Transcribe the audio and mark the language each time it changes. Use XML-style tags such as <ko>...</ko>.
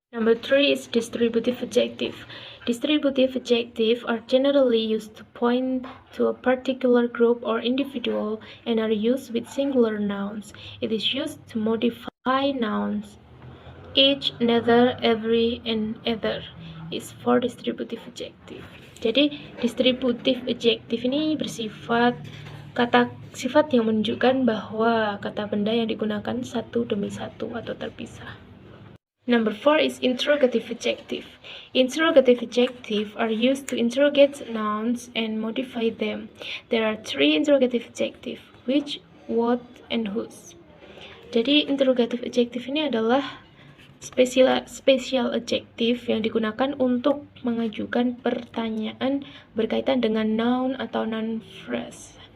<en>Number 3 is distributive adjective. Distributive adjectives are generally used to point to a particular group or individual and are used with singular nouns. It is used to modify nouns. Each, neither, every, and other is for distributive adjective.</en> <id>Jadi, distributive adjective ini bersifat kata sifat yang menunjukkan bahwa kata benda yang digunakan satu demi satu atau terpisah.</id> <en>Number 4 is interrogative adjective. Interrogative adjectives are used to interrogate nouns and modify them. There are 3 interrogative adjectives, which, what, and whose.</en> <id>Jadi interrogative adjective ini adalah special adjective yang digunakan untuk mengajukan pertanyaan berkaitan dengan noun atau noun phrase.</id>